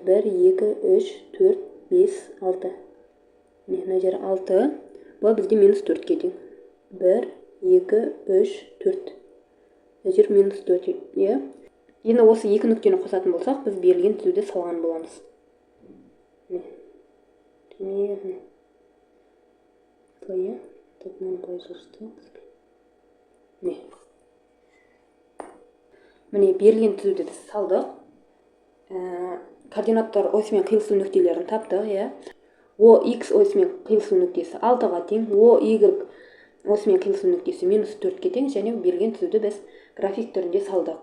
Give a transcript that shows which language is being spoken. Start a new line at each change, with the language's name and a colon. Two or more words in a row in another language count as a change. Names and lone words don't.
Kazakh: 1, 2, 3, 4, 5, 6. Мына жер 6, b бізде минус 4-ке тең. 1, 2, 3, 4. Мына жер минус 4, иә. Енді осы екі нүктені қосатын болсақ, біз берілген түзуді салған боламыз.
Russian: Примерно. Тут нам произошло.
Kazakh: Міне берілген түзуді салдық. Координаттар осымен қиылысу нүктелерін таптық, иә. OX осымен қиылысу нүктесі 6-ға тең, OY осымен қиылысу нүктесі минус 4-ке тең, және берілген түзуді біз график түрінде салдық.